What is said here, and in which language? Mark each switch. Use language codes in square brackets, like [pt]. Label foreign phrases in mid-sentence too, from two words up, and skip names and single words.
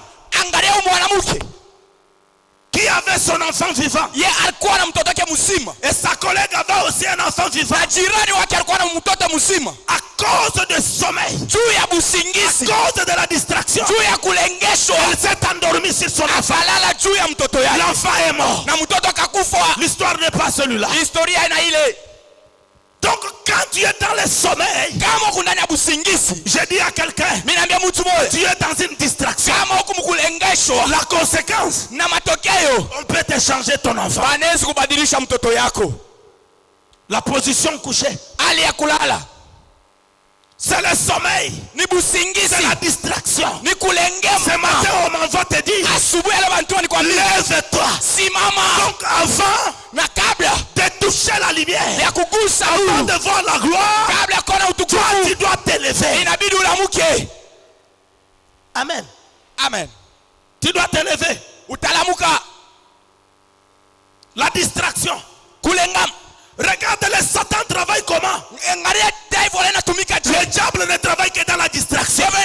[sw] Angalia huyu mwanamke, [fr] qui avait son enfant vivant. [sw] ye alikuwa na mtoto wake mzima, [fr] Et sa collègue avait aussi un enfant vivant. [sw] na jirani wake alikuwa na mtoto mzima. [fr] À cause de sommeil, [sw] Juu ya [fr] à [sw] busingizi, [fr] cause de la distraction, [sw] juu ya kulengeshwa, [fr] elle s'est endormie sur son enfant. [sw] akalala juu ya mtoto yake [fr] L'enfant est mort. [sw] na mtoto akakufa. [fr] L'histoire n'est pas celui-là. [sw] Historia ina ile. [fr] Donc quand tu es dans le sommeil, [sw] Kama uko ndani ya busingizi, [fr] je dis à quelqu'un, [sw] mimi naambia mtu mmoja, [fr] tu es dans une distraction. [sw] kama uko mkulengeshwa, [fr] La conséquence, [sw] na matokeo [fr] on peut te changer ton enfant. [sw] wanaweza kubadilisha mtoto yako. [fr] La position couchée, [sw] Hali ya kulala [fr] c'est le sommeil, [sw] ni busingizi, [fr] c'est la distraction. [sw] ni [fr] Ce [sw] kulengema. [fr] matin, on m'envoie te dire, [sw] Asubuhi ya leo mtu nikwambia, [fr] lève-toi. [sw] simama. [fr] Donc avant [sw] Na kabla [fr] de toucher la lumière, [sw] ya kugusa [fr] avant [sw] nuru, [fr] de voir la gloire, [sw] kabla ya kuona [fr] toi [sw] utukufu, [fr] tu dois te lever. [sw] inabidi ulamuke. [fr] Amen. [sw] Amen. [fr] Tu dois te lever. [sw] Utalamuka. [fr] La distraction. [sw] Kulengam. [fr] Regarde le Satan travaille comment. Le diable ne travaille que dans la distraction.